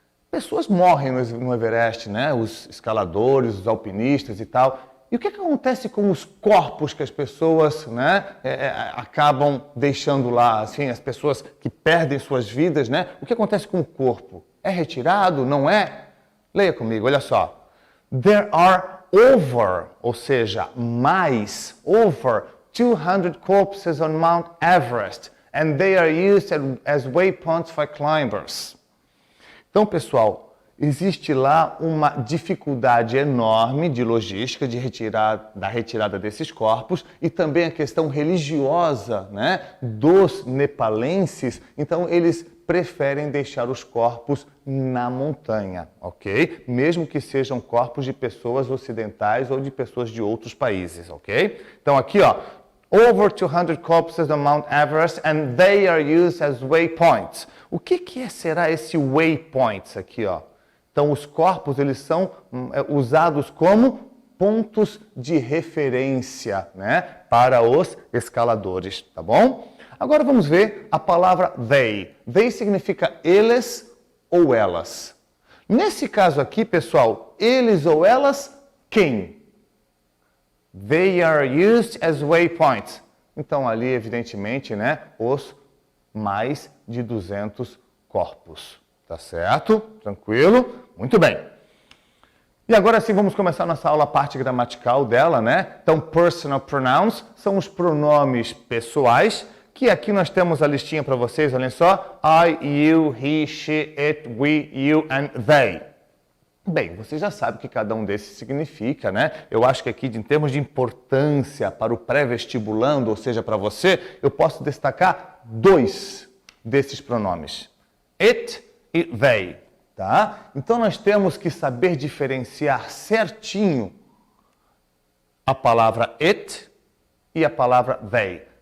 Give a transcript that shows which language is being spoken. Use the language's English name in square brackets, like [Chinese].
[Portuguese] Pessoas morrem no Everest, né? Os escaladores, os alpinistas e tal. E o que acontece com os corpos que as pessoas, né, acabam deixando lá? Assim, as pessoas que perdem suas vidas, né? O que acontece com o corpo? É retirado? Não é? Leia comigo, olha só. [English] There are [Portuguese] ou seja, [English] over 200 corpses on Mount Everest, and they are used as waypoints for climbers. [Portuguese] Então, pessoal, existe lá uma dificuldade enorme de logística da retirada desses corpos e também a questão religiosa, né, dos nepalenses. Então, eles preferem deixar os corpos na montanha, ok? Mesmo que sejam corpos de pessoas ocidentais ou de pessoas de outros países, ok? Então, aqui, ó, [English] over 200 corpses on Mount Everest and they are used as waypoints. [Portuguese] O que será esse waypoints aqui, ó? Então, os corpos, eles são usados como pontos de referência, né, para os escaladores, tá bom? Agora vamos ver a palavra they. They significa eles ou elas. Nesse caso aqui, pessoal, eles ou elas, quem? [English] They are used as waypoints. [Portuguese] Então, ali, evidentemente, né, os mais de 200 corpos. Tá certo? Tranquilo? Muito bem. E agora sim, vamos começar nossa aula, a parte gramatical dela, né? Então, personal pronouns são os pronomes pessoais, que aqui nós temos a listinha para vocês, olhem só. [English] I, you, he, she, it, we, you and they. [Portuguese] Bem, você já sabe o que cada um desses significa, né? Eu acho que aqui, em termos de importância para o pré-vestibulando, ou seja, para você, eu posso destacar 2 desses pronomes. It e they, tá? Então, nós temos que saber diferenciar certinho a palavra it e a palavra they.